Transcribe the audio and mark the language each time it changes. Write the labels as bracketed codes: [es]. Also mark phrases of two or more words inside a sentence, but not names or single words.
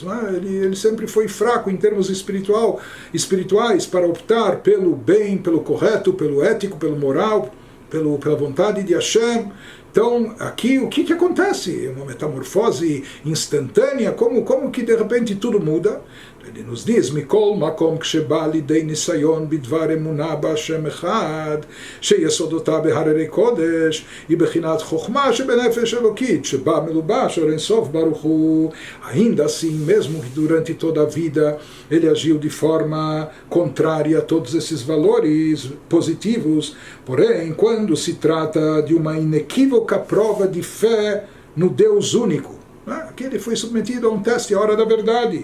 [pt] Ele sempre foi fraco em termos espirituais, para optar pelo bem, pelo correto, pelo ético, pelo moral, pela vontade de Hashem. Então, aqui, o que acontece? Uma metamorfose instantânea, como que de repente tudo muda? Ele nos diz, [he] מכל מקום כשבא לידי ניסיון בדבר אמונה בה' אחד שיסודותיו בהררי קודש ו בחינת חכמה שבנפש אלוקית שבה מלובש אור אין סוף ברוך הוא. [pt] Ainda assim, mesmo que durante toda a vida ele agiu de forma contrária a todos esses valores positivos, porém, quando se trata de uma inequívoca prova de fé no Deus único, aqui ele foi submetido a um teste, a hora da verdade.